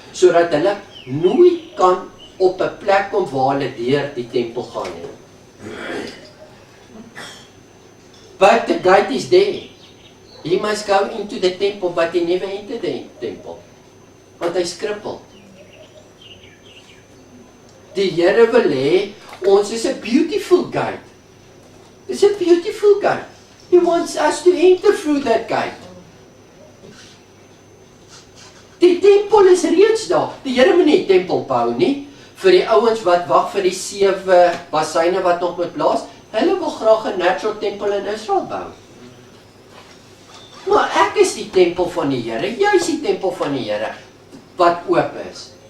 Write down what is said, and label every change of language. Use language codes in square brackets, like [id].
[af] Sodat hulle nooit kan op 'n plek kom waar hulle deur die tempel gaan nie. [en] But the gate is there. He must go into the temple, but he never entered the temple. [af] Want hy is krippel. Die Here wil hê, ons is 'n beautiful gate. [en] It's a beautiful gate. He wants us to enter through that gate. [af] Die tempel is reeds daar. Die Here moet nie tempel bou nie, vir die ouens wat wag vir die 7 bassyne wat nog moet blaas. Hulle wil graag 'n natural tempel in Israel bou. Maar ek is die tempel van die Here, jy is die tempel van die Here, wat oop is.